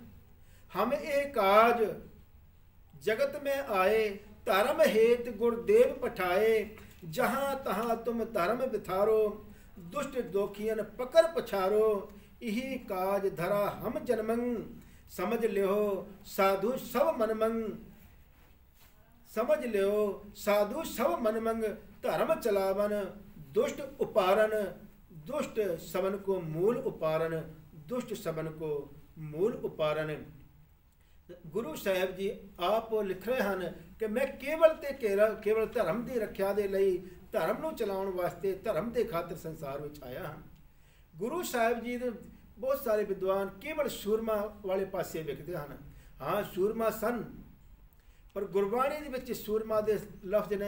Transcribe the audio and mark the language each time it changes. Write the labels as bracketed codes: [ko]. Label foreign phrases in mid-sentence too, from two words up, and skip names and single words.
[bra] ਹਮ ਇਹ ਕਾਜ ਜਗਤ ਮਹਿ ਆਏ, ਧਰਮ ਹੇਤ ਗੁਰਦੇਵ ਪਠਾਏ, ਜਹਾਂ ਤਹਾਂ ਤੁਮ ਧਰਮ ਵਿਥਾਰੋ, ਦੁਸ਼ਟ ਦੋਖੀਅਨ ਪਕੜ ਪਛਾਰੋ, ਇਹੀ ਕਾਜ ਧਰਾ ਹਮ ਜਨਮੰ, ਸਮਝ ਲਿਓ ਸਾਧੂ ਸਭ ਮਨਮੰ, समझ लियो साधु सब मनमंग, धर्म चलावन दुष्ट उपारन, दुष्ट सबन को मूल उपारन, दुष्ट सबन को मूल उपारन। [pa] ਗੁਰੂ ਸਾਹਿਬ ਜੀ ਆਪ ਲਿਖ ਰਹੇ ਹਨ ਕਿ ਮੈਂ ਕੇਵਲ ਤੇ ਕੇਵਲ ਧਰਮ ਦੀ ਰੱਖਿਆ ਦੇ ਲਈ, ਧਰਮ ਨੂੰ ਚਲਾਉਣ ਵਾਸਤੇ, ਧਰਮ ਦੇ ਖਾਤਰ ਸੰਸਾਰ ਵਿੱਚ ਆਇਆ ਹਾਂ। ਗੁਰੂ ਸਾਹਿਬ ਜੀ ਦੇ ਬਹੁਤ ਸਾਰੇ ਵਿਦਵਾਨ ਕੇਵਲ ਸੂਰਮਾ ਵਾਲੇ ਪਾਸੇ ਵੇਖਦੇ ਹਨ। ਹਾਂ, ਸੂਰਮਾ ਸਨ, ਪਰ ਗੁਰਬਾਣੀ ਦੇ ਵਿੱਚ ਸੂਰਮਾ ਦੇ ਲਫ਼ਜ਼ ਨੇ।